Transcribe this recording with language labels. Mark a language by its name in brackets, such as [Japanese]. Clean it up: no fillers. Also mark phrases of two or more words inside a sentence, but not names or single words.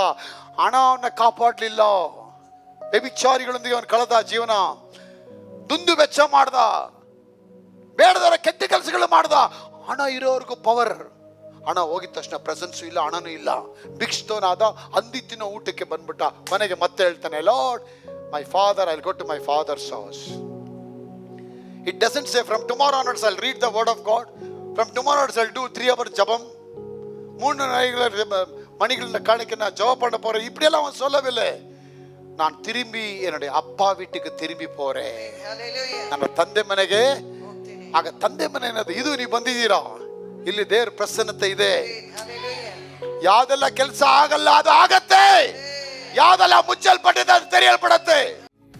[Kannada] ಹಣ ಅವನ್ನ ಕಾಪಾಡಲಿಲ್ಲ. ವ್ಯಭಿಚಾರಿಗಳೊಂದಿಗೆ ಅವನು ಕಳೆದ ಜೀವನ. ದುಂದು ವೆಚ್ಚ ಮಾಡ್ದ, ಬೇಡದರ ಕೆಟ್ಟ ಕೆಲಸಗಳು ಮಾಡ್ದ. ಹಣ ಇರೋವರೆಗೂ ಪವರ್. ಹಣ ಹೋಗಿದ ತಕ್ಷಣ ಪ್ರೆಸೆನ್ಸು ಇಲ್ಲ, ಹಣನೂ ಇಲ್ಲ. ಭಿಕ್ಷುತನಾದ, ಅಂದಿತ್ತಿನ ಊಟಕ್ಕೆ ಬಂದ್ಬಿಟ್ಟ. ಮನೆಗೆ ಮತ್ತೆ ಹೇಳ್ತಾನೆ, [English] Lord my father, I will go to my father's house. It doesn't say from tomorrow onwards I will read the word of God, from tomorrow onwards I will do 3 hours ಜಪಂ, [Tamil] 3 மணிகளின் காணிக்க நான் ஜெபம் பண்ண போறேன். இப்படியெல்லாம் அவன் சொல்லவில்லை. நான் திரும்பி என்னுடைய அப்பா வீட்டுக்கு திரும்பಿ போறேன், [Kannada] ನನ್ನ ತಂದೆ ಮನೆಗೆ. ಆಗ ತಂದೆ ಮನೆ ಏನದು? ಇದು ನೀವು ಬಂದಿದ್ದೀರಾ, ಇಲ್ಲಿ ದೇವ್ರ ಪ್ರಸನ್ನತೆ ಇದೆ. ಯಾವ್ದೆಲ್ಲ ಕೆಲಸ ಆಗಲ್ಲ ಅದು ಆಗತ್ತೆ, ಯಾವ್ದೆಲ್ಲ ಮುಚ್ಚಲ್ಪಟ್ಟಿದೆ ಅದು ತೆರೆಯಲ್ಪಡತ್ತೆ.